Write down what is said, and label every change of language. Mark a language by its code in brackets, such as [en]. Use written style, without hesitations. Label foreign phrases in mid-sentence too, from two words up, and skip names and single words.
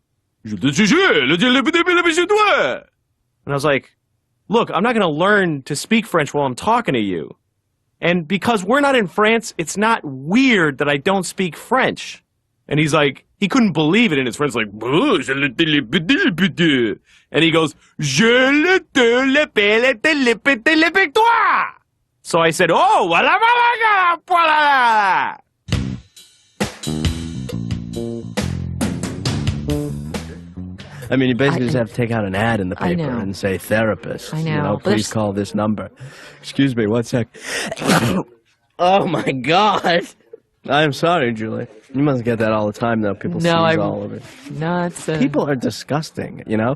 [en] And he's like, and And I was like, look, I'm not going to learn to speak French while I'm talking to you. And because we're not in France, it's not weird that I don't speak French. And he's like, he couldn't believe it, and his friend's like, and he goes, je le te le pele te le pete le pectoire. So I said, oh, wala wala wala. I mean, you basically just have to take out an ad in the paper and say therapist. I know. You know, please call this number. Excuse me, 1 sec. Oh my God! I'm sorry, Julie. You must get that all the time, though. People sneeze all over. Nuts. People are disgusting, you know?